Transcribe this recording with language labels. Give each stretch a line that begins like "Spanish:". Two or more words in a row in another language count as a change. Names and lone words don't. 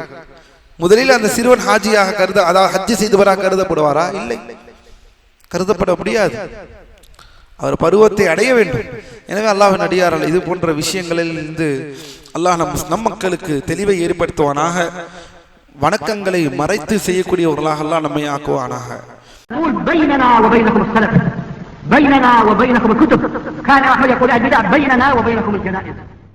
Tamil: முதலில் அந்த சிறுவன் ஹாஜியாக அதாவது ஹஜ் செய்தவராக கருதப்படுவாரா? இல்லை, கருதப்பட முடியாது. அவர் பருவத்தை அடைய வேண்டும். எனவே அல்லாஹ்வின் அடியார்கள் இது போன்ற விஷயங்களில் இருந்து அல்லாஹ் நம் மக்களுக்கு தெளிவை ஏற்படுத்துவானாக. வணக்கங்களை மறைத்து செய்யக்கூடியவர்களாக அல்லாஹ் நம்மை ஆக்குவானாக.
Arabic: بيننا وبينكم السلف، بيننا وبينكم الكتب. كان أحمد يقول البدع بيننا وبينكم الجنائز.